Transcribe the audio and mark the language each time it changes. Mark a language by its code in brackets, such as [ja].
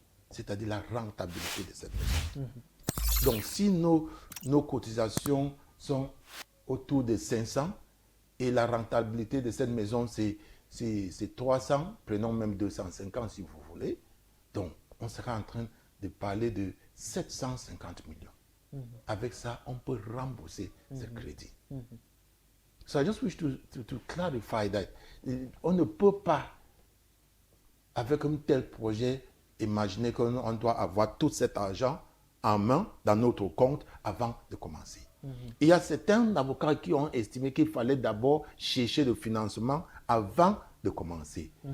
[fr] C'est-à-dire la rentabilité de cette maison. Donc, si nos cotisations sont autour de 500 et la rentabilité de cette maison, c'est 300, prenons même 250 si vous voulez, donc on sera en train de parler de 750 millions. Avec ça, on peut rembourser ce crédit. [en] So I just wish to clarify that. [fr] On ne peut pas, avec un tel projet, imaginer qu'on doit avoir tout cet argent en main dans notre compte avant de commencer. Il y a certains avocats qui ont estimé qu'il fallait d'abord chercher le financement avant de commencer.